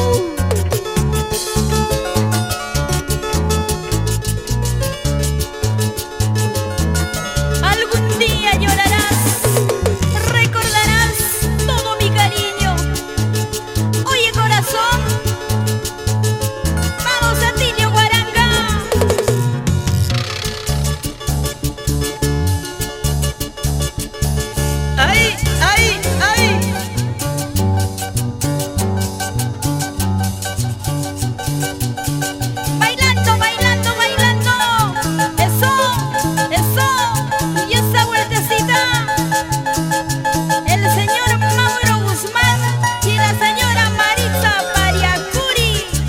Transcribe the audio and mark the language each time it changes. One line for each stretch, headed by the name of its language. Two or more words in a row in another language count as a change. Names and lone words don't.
Spanish: Algún día llorarás, recordarás todo mi cariño. Oye corazón, vamos a Tilio Guaranga. ¡Ay, ay, ay! Bailando, bailando, bailando. Eso, eso. Y esa vueltecita. El señor Mauro Guzmán y la señora Maritza Pariacuri.